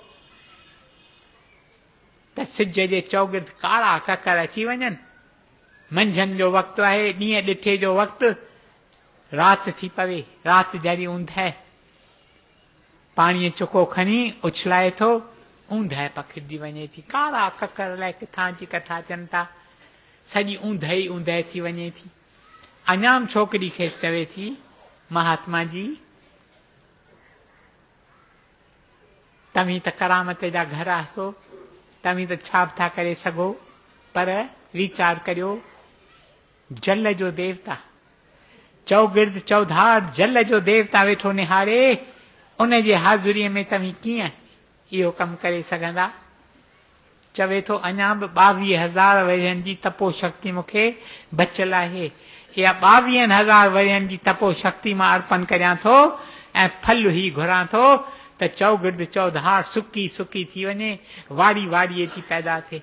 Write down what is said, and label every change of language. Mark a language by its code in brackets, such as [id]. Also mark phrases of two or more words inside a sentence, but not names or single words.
[sd] त सिज जे चौगिर्द काड़ा ककर अची वञनि, मंझंदि जो वक़्तु आहे, ॾींहं ॾिठे जो वक़्तु, राति थी पवे, राति जहिड़ी ऊंदहि, पाणीअ चुको खणी उछलाए थो, ऊंदहि पखिड़िजी वञे थी, कारा ककर अलाए किथां जी कथा अचनि था, सॼी ऊंदहि ऊंदहि थी वञे थी। अञाम छोकिरी खेसि चवे थी, महात्मा जी तव्हीं त करामत जा घर आहियो, तव्हीं त छा बि था करे सघो, पर वीचार करियो, जल जो देवता, चौगिर्द चौधार जल जो देवता वेठो निहारे, उन जे हाज़ुरीअ में तव्हीं कीअं इहो कमु करे सघंदा? चवे थो अञा बि 22,000 वरियनि जी तपो शक्ति मूंखे बचियल आहे, इहा 22,000 वरियनि जी तपो शक्ति मां अर्पण करियां थो ऐं फल ही घुरां थो त चौगिर्द चौधार सुकी सुकी थी वञे, वाड़ी वाड़ीअ जी पैदा थिए।